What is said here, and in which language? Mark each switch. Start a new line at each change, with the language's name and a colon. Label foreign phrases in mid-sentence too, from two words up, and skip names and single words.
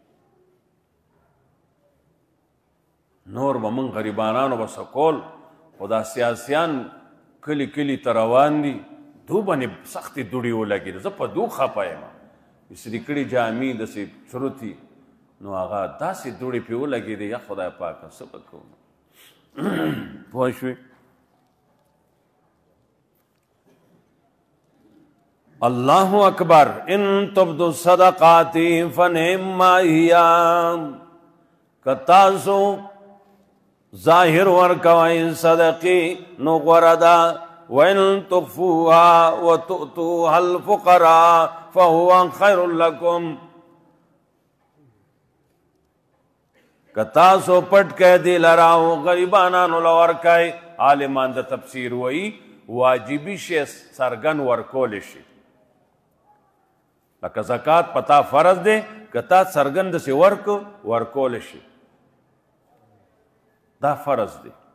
Pashto: نور به موږ غریبانانو به څه کول، خو دا سیاسیان کلي کلي ته روان دي، دو باندې سختې دوړې ولګېدې، زه په دو خفه یم، استري کړي جامې داسې چروتي، نو هغه داسې دوړې پې ولګېدې، یا خدای پاکه څه به کوو. پوه شوې؟
Arabic: الله اکبر. ان تبدو الصدقات فنعما هي،
Pashto: که تاسو ظاهر ورکوئ صدقی نو غوره ده
Arabic: وَإِن تُخْفُوهَا وَتُؤْتُوهَا الْفُقَرَاءَ فَهُوَ خَيْرٌ لَكُمْ
Pashto: که تاسو پټ کئ دی لرا او غریبانانو له ورکئ. عالمان د تفسیر وایي واجبي شی څرګند ورکولی شي، لکه زکات پتا فرض دی، که تا څرګند داسې ورکولی شي، دا فرض دی.